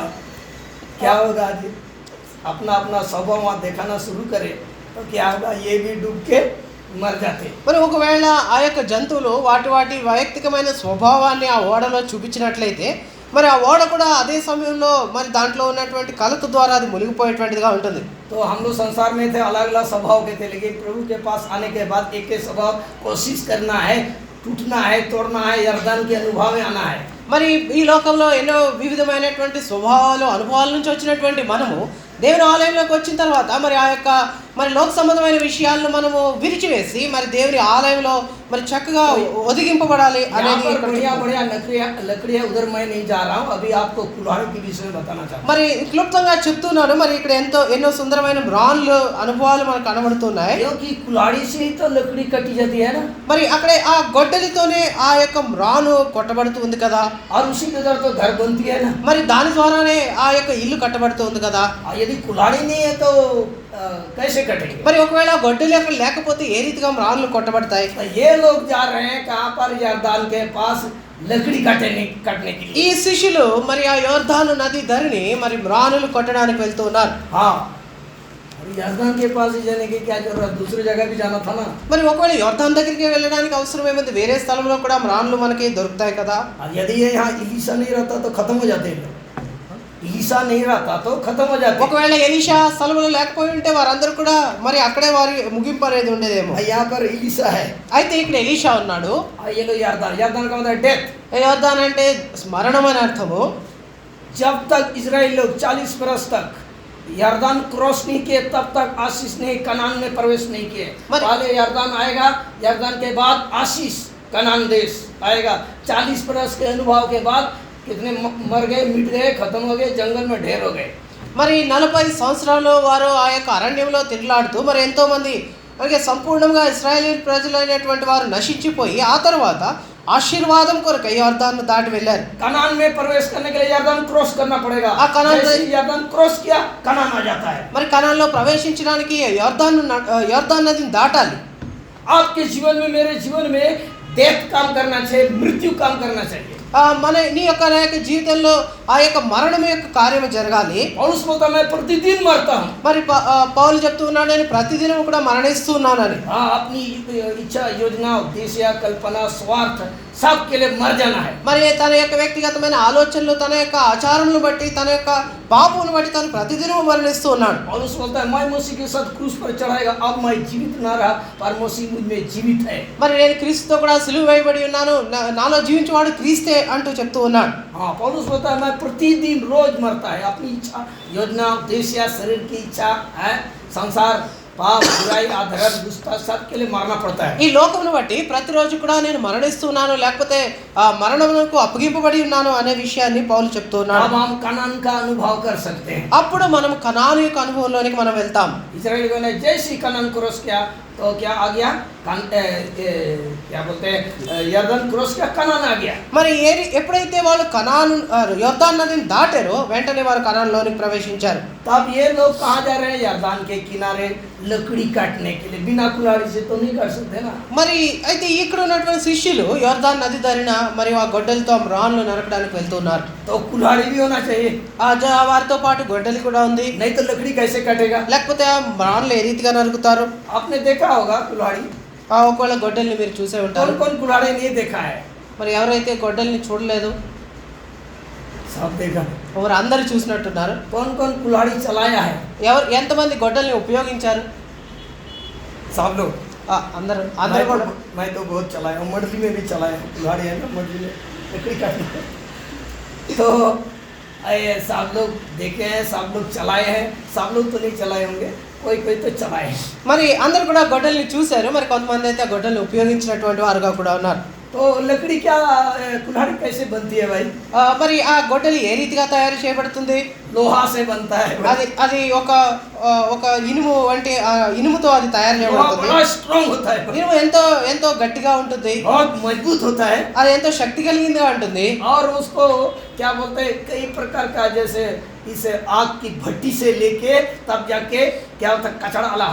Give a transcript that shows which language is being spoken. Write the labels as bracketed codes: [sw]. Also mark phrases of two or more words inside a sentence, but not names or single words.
[hi] क्या होगा आज अपना अपना स्वभाव वहाँ दिखाना शुरू करे तो क्या होगा, ये भी डूब के मर जाते। [te] మరి ఒకవేళ ఆ యొక్క జంతువులు వాటి వైయక్తికమైన స్వభావాన్ని ఆ ఓడలో చూపించినట్లయితే మరి ఆ ఓడ కూడా అదే సమయంలో మరి దాంట్లో ఉన్నటువంటి కలత ద్వారా అది మునిగిపోయేటువంటిదిగా ఉంటుంది. [hi] तो हम लोग संसार में थे, अलग अलग स्वभाव के थे, लेकिन प्रभु के पास आने के बाद एक ही स्वभाव कोशिश करना है, टूटना है, तोड़ना है, यर्दन के अनुभव में आना है। [te] మరి ఈ లోకంలో ఎన్నో వివిధమైనటువంటి స్వభావాలు, అనుభవాల నుంచి వచ్చినటువంటి మనము దేవుని ఆలయంలోకి వచ్చిన తర్వాత మరి ఆ యొక్క మరి లోక సంబంధమైన విషయాలను మనము విరిచివేసి మరి దేవుని ఆలయంలో మరి చక్కగా ఒదిగింపబడాలి అనేది. [hi] बढ़िया लकड़ियां उधर मैं नहीं जा रहा हूँ, अभी आपको कुल्हाड़ी के विषय में बताना चाहता हूँ। [te] మరి క్లుప్తంగా చెప్తున్నాను. మరి ఇక్కడ ఎన్నో సుందరమైన బ్రాన్లు అనుభవాలు మనకు కనబడుతున్నాయి. [hi] क्योंकि कुल्हाड़ी से ही तो लकड़ी कटी जाती है ना, [te] మరి అక్కడే ఆ గొడ్డలితోనే ఆ యొక్క మ్రాను కొట్టబడుతుంది కదా, [hi] और उसी के द्वारा तो घर बनती है ना, [te] మరి దాని ద్వారానే ఆ యొక్క ఇల్లు కట్టబడుతుంది కదా. [hi] यदि कुल्हाड़ी नहीं है तो कैसे कटेंगे? [te] మరి ఒకవేళ గొడ్డలి అక్కడ లేకపోతే ఏ రీతిగా మ్రాన్లు కొట్టబడతాయి? [hi] तो ये लोग जा रहे हैं कहाँ पर, यर्दन के पास लकड़ी काटने के लिए। [te] ఈ శిష్యులు మరి ఆ యోర్దాను నది ధరిని మరి మ్రానులు కొట్టడానికి వెళ్తూ ఉన్నారు. [hi] हाँ, यर्दन के पास ही जाने की क्या जरूरत, दूसरी जगह भी जाना था ना। [te] మరి ఒకవేళ యోర్దాన్ దగ్గరికి వెళ్ళడానికి అవసరం ఏముంది, వేరే స్థలంలో కూడా మ్రాన్లు మనకి దొరుకుతాయి కదా. [hi] यदि ये यहाँ इलीशा नहीं रहता तो खत्म हो जाते हैं, इलीशा नहीं रहता तो खत्म हो जाते। [te] ఒకవేళ ఎలీషా స్థలంలో లేకపోయి ఉంటే వారందరూ కూడా మరి అక్కడే వారి ముగింపు అనేది ఉండేదేమో. [hi] यहाँ पर इलीशा है, [te] అయితే ఇక్కడ ఎలీషా ఉన్నాడు. [hi] ये लो यर्दन का मतलब डेथ। [te] యోర్దాన్ అంటే మరణం అని అర్థము. [hi] जब तक इजराइल लोग 40 बरस तक यर्दन क्रॉस नहीं किए तब तक आशीष नहीं, कनान में प्रवेश नहीं किए। पहले यर्दन आएगा, यर्दन के बाद आशीष कनान देश आएगा। 40 बरस के अनुभव के बाद कितने मर गए, मिट गए, खत्म हो गए, जंगल में ढेर हो गए। [te] మరి 40 సంవత్సరాలు వారు ఆ యొక్క అరణ్యంలో తిరుగులాడుతూ మరి ఎంతో మంది అలాగే సంపూర్ణంగా ఇశ్రాయేలు ప్రజలైనటువంటి వారు నశించిపోయి ఆ తర్వాత ఆశీర్వాదం కొరకై యోర్దాను దాటి వెళ్ళారు. [hi] कनान में प्रवेश करने के लिए यरदन क्रॉस करना पड़ेगा। कनान जैसे ही यरदन क्रॉस किया कनान आ जाता है। [te] మరి కనాన్లో ప్రవేశించడానికి యోర్దాన్ నదిని దాటాలి. [hi] आपके जीवन में मेरे जीवन में डेथ काम करना चाहिए, मृत्यु काम करना चाहिए। [te] మన నీ యొక్క నా యొక్క జీవితంలో ఆ యొక్క మరణం యొక్క కార్యం జరగాలి. [hi] पौलुस बोलता मैं प्रतिदिन मरता हूँ। [te] మరి పౌలు చెప్తూ ఉన్నాడు, నేను ప్రతిదినం కూడా మరణిస్తూ ఉన్నానని. [hi] अपनी इच्छा, योजना, उद्देश्य, कल्पना, स्वार्थ सब के लिए मर जाना है। [te] మరి తన యొక్క వ్యక్తిగతమైన ఆలోచనలు, తన యొక్క ఆచారములను బట్టి, తన యొక్క పాపమును బట్టి తను ప్రతిదినం మరణిస్తూ ఉన్నాడు. [hi] पौलुस बोलता है मैं मसीह के साथ क्रूस पर चढ़ाएगा, अब मैं जीवित ना रहा पर मसीह मुझ में जीवित है। [te] మరి నేను క్రీస్తుతో కూడా సిలువ వేయబడి ఉన్నాను, నాలో జీవించేవాడు క్రీస్తే అంటూ చెప్తూ ఉన్నాడు. [hi] हाँ, पौलुस बोलता है मैं प्रतिदिन रोज मरता है। अपनी इच्छा, योजना, उद्देश्य, शरीर की इच्छा है, संसार, पाप, बुराई, अधर्म, दुष्टता सब के लिए मरना पड़ता है। [te] ఈ లోకమును బట్టి ప్రతిరోజు కూడా నేను మరణిస్తున్నాను, లేకపోతే ఆ మరణమునకు అప్పగింపబడి ఉన్నాను అనే విషయాన్ని పౌలు చెప్తూ ఉన్నాడు. [hi] अब हम कनान का अनुभव कर सकते हैं। [te] అప్పుడు మనం కనాను యొక్క అనుభవంలోనికి మనం వెళ్తాం. [hi] इस्राएलियों ने जैसे ही कनान क्रॉस किया तो क्या आ गया? क्या बोलते हैं, यरदन क्रॉस किया, कनान आ गया। [te] మరి ఎప్పుడైతే వాళ్ళు కనాను యోర్దాను నదిని దాటారో వెంటనే వారు కనానులోనికి ప్రవేశించారు. [hi] तब ये लोग कहाँ जा रहे हैं? यरदान के किनारे लकड़ी काटने के लिए। बिना कुल्हाड़ी से तो नहीं कर सकते ना। [te] మరి అయితే ఇక్కడ ఉన్నటువంటి శిష్యులు యోర్దాను నది దారిన మరి ఆ గొడ్డలతో రాళ్ళు నరకడానికి వెళ్తున్నారు. [hi] तो कुल्हाड़ी भी होना चाहिए, [te] వారితో పాటు గొడ్డలి కూడా ఉంది. [hi] नहीं तो लकड़ी कैसे कटेगा? [te] లేకపోతే ఆ రాళ్ళు ఏ రీతిగా నరుకుతారు? [hi] आपने देखा होगा कुल्हाड़ी। [te] ఒకవేళ గొడ్డల్ని మీరు చూసే ఉంటారు. [hi] कौन कौन कुल्हाड़ी नहीं देखा है? [te] మరి ఎవరైతే గొడ్డల్ని చూడలేదు? [hi] सब देखा। [te] ఎవరు అందరూ చూసినట్టున్నారు. [hi] कौन कौन कुल्हाड़ी चलाया है? [te] ఎంతమంది గొడ్డల్ని ఉపయోగించారు? [hi] सब लोग। [te] అందరూ కూడా. [hi] मैं तो बहुत चलाया हूँ, मंडली में भी चलाया हूँ। कुल्हाड़ी है ना मंडली में लकड़ी काटने तो सब लोग देखे हैं, सब लोग चलाए हैं। सब लोग तो नहीं चलाए होंगे, कोई कोई तो चलाए हैं। [te] మరి అందరూ కూడా గొడ్డల్ని చూశారు, మరి కొంతమంది అయితే ఆ గొడ్డల్ని ఉపయోగించినటువంటి వారుగా కూడా ఉన్నారు. [hi] तो लकड़ी क्या, कुल्हाड़ी कैसे बनती है भाई? [te] మరి ఆ గొడ్డలి ఏ రీతిగా తయారు చేయబడుతుంది? [hi] लोहा से बनता है। [te] అది ఒక ఇనుము అంటే ఇనుముతో అది తయారు చేయబడుతుంది. [hi] बड़ा स्ट्रांग होता है, [te] ఇనుము ఎంతో గట్టిగా ఉంటుంది, [hi] बहुत मजबूत होता है। [te] అది ఎంతో శక్తి కలిగిందిగా ఉంటుంది. [hi] और उसको क्या बोलते हैं, कई प्रकार का, जैसे इस आग की भट्टी से लेके तब जाके क्या होता है कचड़ा वाला।